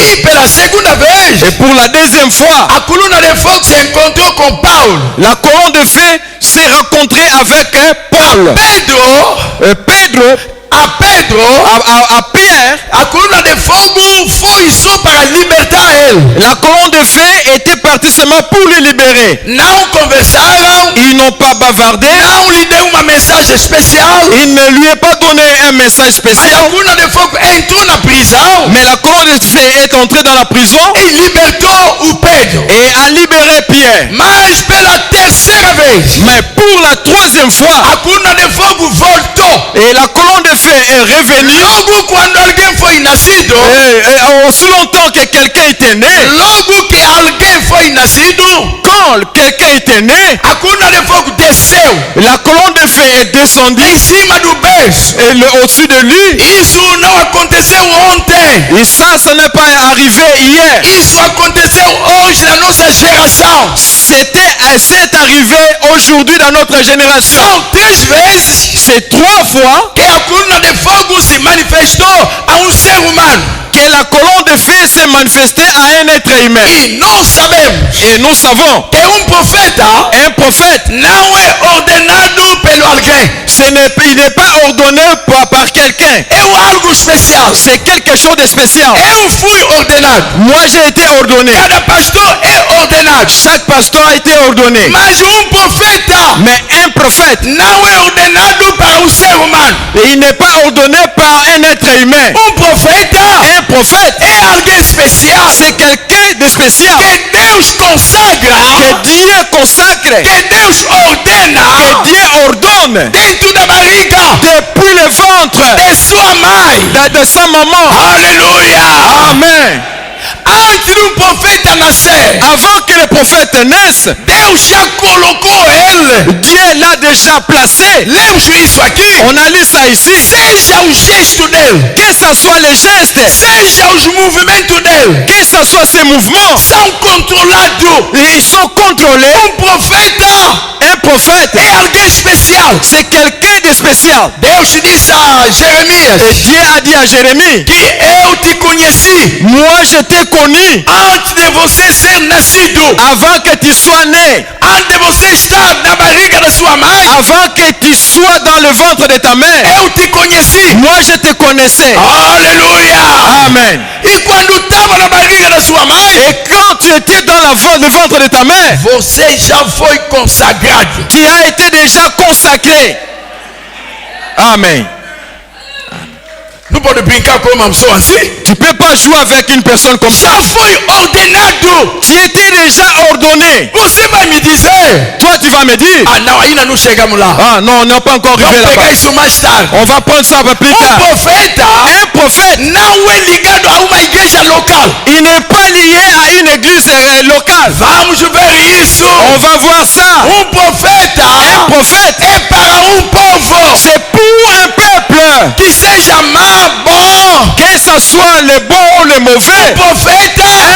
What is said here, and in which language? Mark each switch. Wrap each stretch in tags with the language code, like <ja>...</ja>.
<pt>E pela segunda vez.</pt> <fr>Et pour la deuxième fois.</fr> <pt>A coluna de fogo se encontrou com Paulo.</pt> <fr>La colonne de feu s'est rencontrée avec Paul. Pedro. À Pierre.</fr> <pt>A coluna de fogo foi só para libertar ele.</pt> <fr>La colonne de feu était partie seulement pour le libérer.</fr> <pt>Não conversaram.</pt> <fr>Ils n'ont pas bavardé.</fr> <pt>Não lhe deu uma mensagem especial.</pt> <fr>Il ne lui a pas donné un message spécial.</fr> <pt>A coluna de fogo entrou na prisão.</pt> <fr>Mais la colonne de feu est entrée dans la prison.</fr> <pt>E libertou o Pedro.</pt> <fr>Et a libéré Pierre.</fr> <pt>Mas pela terceira vez.</pt> <fr>Mais pour la troisième fois.</fr> <pt>A coluna de fogo voltou.</pt> <fr>Et la colonne de feu est revenue.</fr> <pt>Logo quando alguém foi nascido.</pt> <fr>Et aussi longtemps que quelqu'un était né.</fr> <pt>Logo que alguém foi nascido.</pt> <fr>Quand quelqu'un était né.</fr> <pt>A coluna de fogo desceu.</pt> <fr>La colonne de feu est descendue.</fr> <pt>Em cima do berço.</pt> <fr>Et au-dessus de lui.</fr> <pt>Isso não aconteceu ontem.</pt> <fr>Et ça n'est pas arrivé hier.</fr> <pt>Isso aconteceu hoje na nossa geração.</pt> <fr>C'est arrivé aujourd'hui dans notre génération.</fr> <pt>São 3 vezes.</pt> <fr>C'est 3 fois</fr> <pt>que a coluna de fogo se manifestou a ser humano.</pt> <fr>Que la colonne de feu s'est manifestée à un être humain.</fr> <pt>E nós sabemos.</pt> <fr>Et nous savons</fr> <pt>que</pt> <fr>un prophète</fr> <pt>não é ordenado pelo alguém.</pt> <fr>Il n'est pas ordonné par quelqu'un.</fr> <pt>É algo especial.</pt> <fr>C'est quelque chose de spécial.</fr> <pt>Eu fui ordenado.</pt> <fr>Moi j'ai été ordonné.</fr> <pt>Cada pastor é ordenado.</pt> <fr>Chaque pasteur a été ordonné.</fr> <pt>Mas profeta.</pt> <fr>Mais un prophète</fr> <pt>não é ordenado para um ser humano.</pt> <fr>Et il n'est pas ordonné par un être humain. Un prophète</fr> <pt>é alguém especial.</pt> <fr>C'est quelqu'un de spécial.</fr> <pt>Que Deus consagra.</pt> <fr>Que Dieu consacre.</fr> <pt>Que Deus ordena.</pt> <fr>Que Dieu ordonne.</fr> <pt>Dentro da barriga.</pt> <fr>Depuis le ventre.</fr> <pt>De sua mãe.</pt> <fr>De sa maman. Alléluia. Amen.</fr> <pt>antes do profeta nascer,</pt> <fr>Avant que le prophète naisse,</fr> <pt>Deus já colocou ele.</pt> <fr>Dieu l'a déjà placé.</fr> <pt>Lemos isso aqui.</pt> <fr>On a lu ça ici.</fr> <pt>Seja o gesto dele,</pt> <fr>Que ce soit les gestes,</fr> <pt>seja os movimentos dele,</pt> <fr>que ce soit ces mouvements,</fr> <pt>são controlados.</pt> <fr>ils sont contrôlés.</fr> <pt>Profeta</pt> <fr>Un prophète,</fr> <pt>é alguém especial.</pt> <fr>c'est quelqu'un de spécial.</fr> <pt>Deus disse a</pt> <fr>Et</fr> <pt>Jeremias</pt> <fr>Dieu a dit à Jérémie,</fr> <pt>que eu te conheci</pt> <fr>moi je t'ai connu</fr> <pt>antes de você ser nascido,</pt> <fr>avant que tu sois né,</fr> <pt>antes de você estar na barriga da sua mãe.</pt> <fr>avant que tu sois dans le ventre de ta mère.</fr> <pt>Eu te conheci.</pt> <fr>Moi je te connaissais.</fr> <pt>Aleluia.</pt> <fr>Amen.</fr> <pt>E quando estava na barriga da sua mãe,</pt> <fr>Et quand tu étais dans le ventre de ta mère,</fr> <pt>você já foi consagrado.</pt> <fr>tu as été déjà consacré. Amen.</fr> <pt>Não pode brincar com uma pessoa assim.</pt> <fr>Tu ne peux pas jouer avec une personne comme ça.</fr> <pt>Já foi ordenado.</pt> <fr>Tu étais déjà ordonné.</fr> <pt>Você vai me dizer,</pt> <fr>Toi tu vas me dire,</fr> <pt>ah não, ainda não chegamos lá.</pt> <fr>ah non, on n'a pas encore arrivé là-bas.</fr> <pt>isso mais tarde.</pt> <fr>On va prendre ça un peu plus tard.</fr> <pt>Profeta</pt> <fr>Un prophète,</fr> <pt>não é ligado a uma igreja local.</pt> <fr>il n'est pas lié à une église locale.</fr> <pt>Vamos ver isso.</pt> <fr>On va voir ça.</fr> <pt>Profeta</pt> <fr>Un prophète,</fr> <pt>é para povo</pt> <fr>c'est pour un peuple.</fr> <pt>que seja má, bom.</pt> <fr>Que ce soit le bon ou le mauvais.</fr> <pt>Profeta</pt>